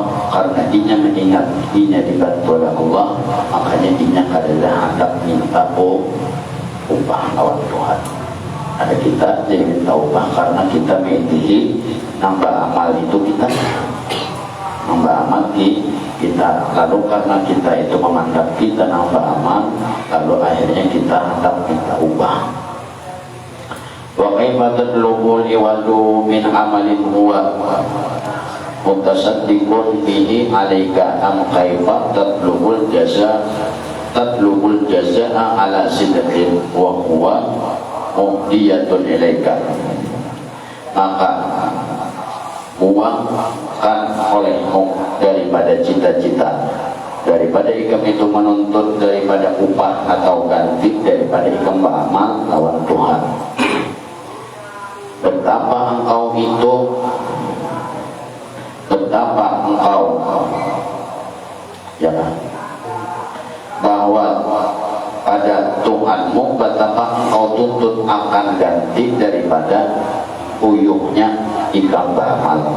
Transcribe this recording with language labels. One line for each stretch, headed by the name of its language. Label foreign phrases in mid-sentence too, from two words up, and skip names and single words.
Banjar: Karena inya mengingat inya dibantu oleh Allah, makanya inya adalah hendak minta upah lawan Tuhan. Ada kita jadi minta upah karena kita menghidihi nambah amal itu kita lalu karena kita itu memandang kita nambah amal, lalu akhirnya kita hendak minta upah.
Arabic: وكيف تطلب العوض من عمل هو متصدق به عليك أم كيف تطلب الجزاء على صدق وهو مهدية إليك.
Banjar: Maka buangkan olehmu daripada cita-cita, daripada ikam itu menuntut daripada upah atau ganti, daripada ikam beramal lawan Tuhan. Betapa engkau ya bahwa pada Tuhanmu, betapa engkau tuntut akan ganti daripada uyuhnya ikam beramal.